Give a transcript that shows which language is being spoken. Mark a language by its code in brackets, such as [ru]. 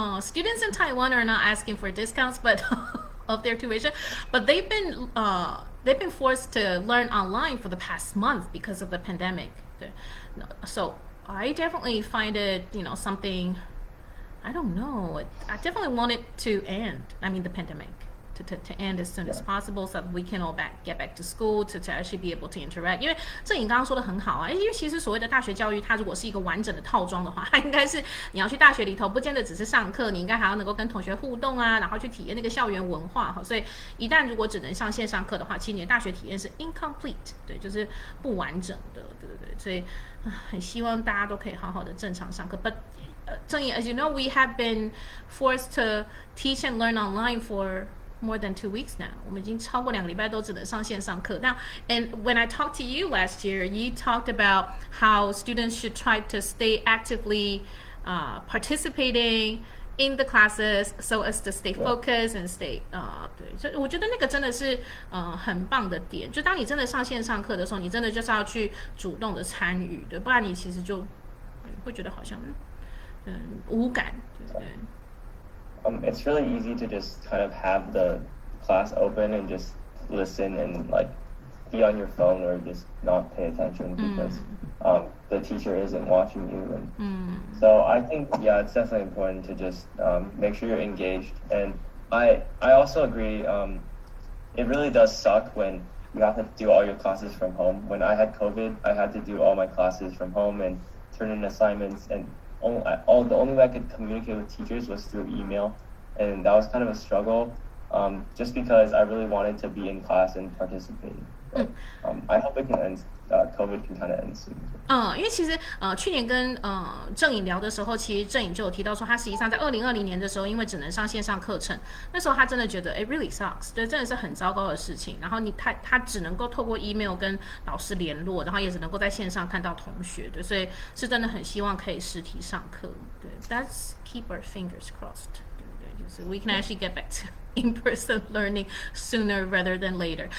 [en] Students in Taiwan are not asking for discounts, but of their tuition, but they've been forced to learn online for the past month because of the pandemic. So I definitely find it, something. I don't know. I definitely want it to end. I mean, the pandemic. To end as soon as possible, so that we can all get back to school to actually be able to interact. [zh] 因为郑颖刚刚说的很好啊，因为其实所谓的大学教育，它如果是一个完整的套装的话，它应该是你要去大学里头，不见得只是上课，你应该还要能够跟同学互动啊，然后去体验那个校园文化哈。所以一旦如果只能上线上课的话，其实你的大学体验是 incomplete， 对，就是不完整的，对。所以很希望大家都可以好好的正常上课。 [en] But Zheng Ying, as you know, we have been forced to teach and learn online for more than 2 weeks now. [zh] 我们已经超过2个礼拜都只能上线上课。 [en] Now, and when I talked to you last year, you talked about how students should try to stay actively participating in the classes so as to stay focused and stay [zh] 对，所以我觉得那个真的是很棒的点。就当你真的上线上课的时候，你真的就是要去主动的参与的，不然你其实就会觉得好像无感，对不对 [en] ？It's really easy to just kind of have the class open and just listen and like be on your phone or just not pay attention because the teacher isn't watching you. And so I think, it's definitely important to just make sure you're engaged. And I also agree, it really does suck when you have to do all your classes from home. When I had COVID, I had to do all my classes from home and turn in assignments, and the only way I could communicate with teachers was through email, and that was kind of a struggle, just because I really wanted to be in class and participate. But, I hope it can end. COVID can kind of end soon. [zh] 因为其实去年跟郑颖聊的时候，其实郑颖就有提到说，他实际上在2020年的时候，因为只能上线上课程，那时候他真的觉得 [en] it really sucks， [zh] 对，真的是很糟糕的事情。然后他只能够透过 email 跟老师联络，然后也只能够在线上看到同学，对，所以是真的很希望可以实体上课，对 ， [en] Let's keep our fingers crossed， [zh] 对不对？就是 [en] we can actually get back to in-person learning sooner rather than later.